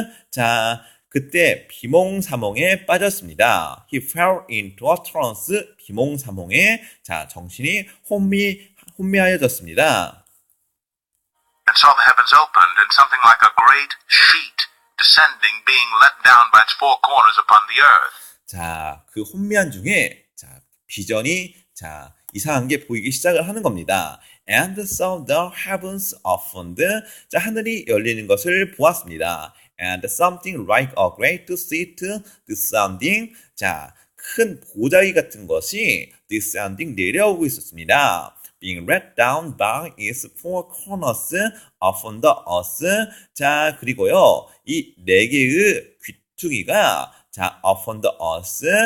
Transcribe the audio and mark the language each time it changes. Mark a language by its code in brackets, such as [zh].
[ko] 자, 그때 비몽사몽에 빠졌습니다. [en] He fell into a trance. [ko] 비몽사몽에, 자, 정신이 혼미하여졌습니다. [en] And saw the heavens opened, and something like a great sheet descending, being let down by its 4 corners upon the earth. [ko] 자, 그 혼미한 중에, 자, 비전이, 자, 이상한 게 보이기 시작을 하는 겁니다. [en] And saw the heavens opened. [ko] 자, 하늘이 열리는 것을 보았습니다. [en] And something like a great seat descending. [ko] 자, 큰 보자기 같은 것이 descending, 내려오고 있었습니다. [en] Being let down by its 4 corners upon the earth. [ko] 자, 그리고요, 이 4개의 귀퉁이가, 자, [en] upon the earth.